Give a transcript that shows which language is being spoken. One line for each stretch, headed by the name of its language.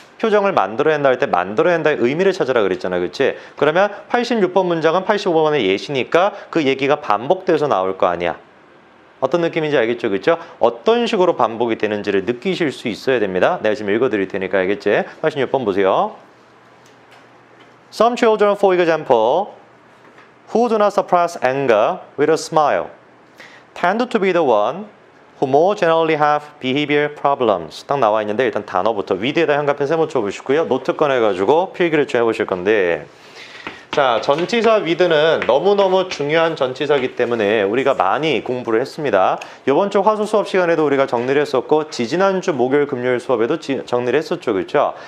Korean: 표정을 만들어낸다 할 때 만들어낸다의 의미를 찾으라 그랬잖아, 그치? 그러면 86번 문장은 85번의 예시니까 그 얘기가 반복돼서 나올 거 아니야. 어떤 느낌인지 알겠죠, 그쵸? 어떤 식으로 반복이 되는지를 느끼실 수 있어야 됩니다. 내가 지금 읽어드릴 테니까 알겠지? 86번 보세요.
English: Some children, for example, who do not suppress anger with a smile, tend to be the one who more generally have behavior problems.
Korean: 딱 나와 있는데 일단 단어부터 위드에다 형광펜 세모 쳐보시고요. 노트 꺼내가지고 필기를 좀 해보실 건데, 자, 전치사 위드는 너무너무 중요한 전치사이기 때문에 우리가 많이 공부를 했습니다. 이번 주 화수 수업 시간에도 우리가 정리를 했었고 지지난주 목요일 금요일 수업에도 정리를 했었죠, 그렇죠?